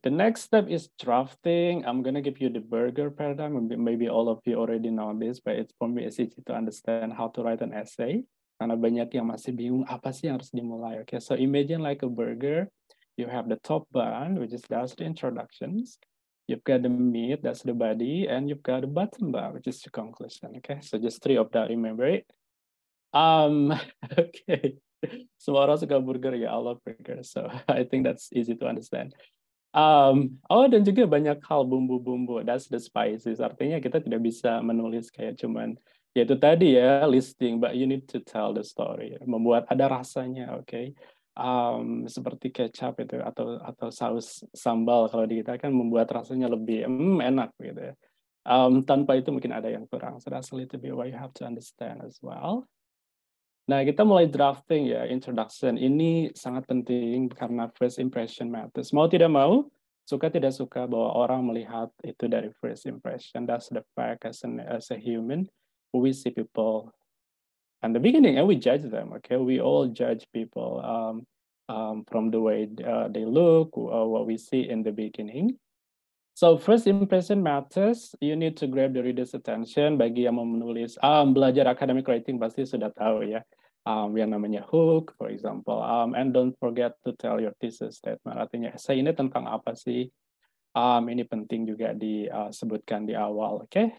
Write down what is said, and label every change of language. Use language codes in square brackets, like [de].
[en] The next step is drafting. I'm gonna give you the burger paradigm. Maybe all of you already know this, but it's for me it's easy to understand how to write an essay. [id] Karena banyak yang masih bingung apa sih yang harus dimulai. [en] Okay, so imagine like a burger. You have the top bun, which is that's the introductions. You've got the meat, that's the body, and you've got the bottom bun, which is the conclusion. Okay, so just three of that. Remember it. Okay. [id] Semua orang suka burger ya, [en] I love burger. So I think that's easy to understand. [id] Dan juga banyak hal bumbu-bumbu. [en] That's the spices. [id] Artinya kita tidak bisa menulis kayak cuman ya itu tadi ya listing, [en] but you need to tell the story. [id] Membuat ada rasanya, okay? Seperti kecap itu atau saus sambal kalau di kita kan membuat rasanya lebih enak gitu ya. Tanpa itu mungkin ada yang kurang. [en] So that's a little bit what you have to understand as well. [id] Nah, kita mulai drafting ya, introduction. Ini sangat penting karena [en] first impression matters. [id] Mau tidak mau, suka tidak suka bahwa orang melihat itu dari first impression. [en] That's the fact as a human. We see people at the beginning and we judge them, okay? We all judge people from the way they look, what we see in the beginning. So first impression matters. You need to grab the reader's attention. [id] Bagi yang mau menulis, belajar academic writing pasti sudah tahu ya. Yang namanya [en] hook, for example. And don't forget to tell your thesis statement. [id] Artinya, essay ini tentang apa sih? Ini penting juga disebutkan di awal, oke?